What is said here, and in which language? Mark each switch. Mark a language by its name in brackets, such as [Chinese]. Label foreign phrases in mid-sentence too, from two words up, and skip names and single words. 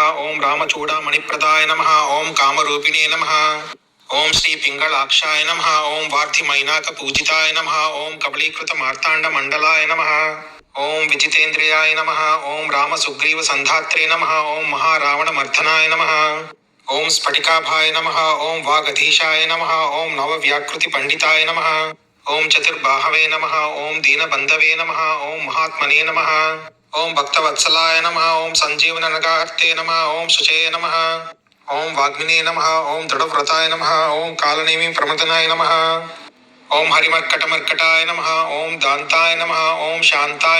[Sanskrit] ओम रामचूड़ामणिप्रदाय नमः। ओम कामरूपिणे नमः। ओम श्री पिंगलाक्षाय नमः। ओम वार्धिमैनाक पूजिताय नमः। ओम कबलीकृत मार्तांड मंडलाय नमः। ओम विजितेन्द्रियाय नमः। ओम राम सुग्रीव संधात्रे नमः। ओम महारावण मर्दनाय नमः। ఓం స్ఫటికాభాయ నమః ఓం వాగధీశాయ నమః ఓం నవవ్యాకృతిపండితాయ నమః ఓం చతుర్బాహవే నమః ఓం దీనబంధవే నమః ఓం మహాత్మనే నమః ఓం భక్తవత్సలాయ నమః ఓం సంజీవననగార్తే నమః ఓం శుచే నమః ఓం వాగ్మినే నమః ఓం దృఢవ్రతాయ నమః ఓం కాలనేమి ప్రమదనాయ నమః ఓం హరిమర్కటమర్కటాయ నమః ఓం దాంతాయ నమః ఓం శాంతాయ